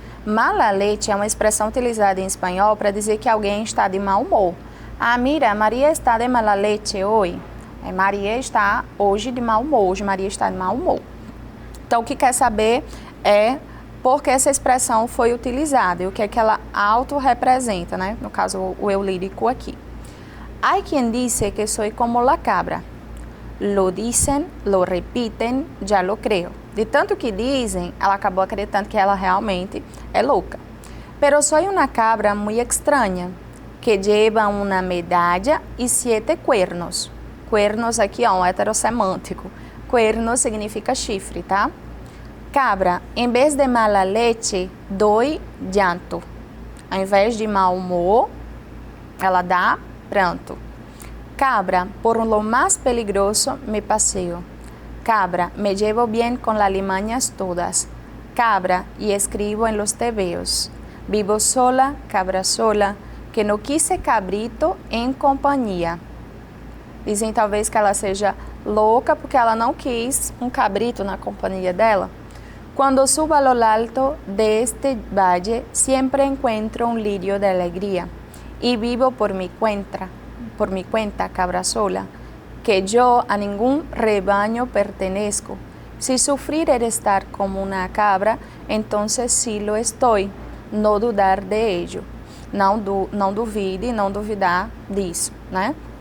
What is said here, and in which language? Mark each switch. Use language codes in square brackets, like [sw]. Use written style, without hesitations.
[pt] Mala leche é uma expressão utilizada em espanhol para dizer que alguém está de mau humor. Ah, mira, Maria está de mala leche hoje. Maria está hoje de mau humor, hoje Maria está de mau humor. Então, o que quer saber é por que essa expressão foi utilizada e o que é que ela autorrepresenta, né? No caso, o eu lírico aqui. [es] Hay quien dice que soy como la cabra. Lo dicen, lo repiten, ya lo creo. [pt] De tanto que dizem, ela acabou acreditando que ela realmente é louca. [es] Pero soy una cabra muy extraña, que lleva una medalla y 7 cuernos. [pt] Cuernos aqui é um heterossemântico. Cuernos significa chifre, tá? [es] Cabra, em vez de mala leche, doy llanto. [pt] Ao invés de mau humor, ela dá pranto. [es] Cabra, por lo más peligroso me paseo. Cabra, me llevo bien con las limañas todas. Cabra, y escribo en los tebeos. Vivo sola, cabra sola, que no quise cabrito [pt] em companhia. Dizem talvez que ela seja louca porque ela não quis um cabrito na companhia dela. [es] Quando subo a lo alto de este valle, siempre encuentro un lirio de alegría y vivo por mi cuenta, cabra sola, que yo a ningún rebaño pertenezco. Si sufrir es estar como una cabra, entonces sí lo estoy, no dudar de ello. [pt] Não duvide, não duvidar disso, né?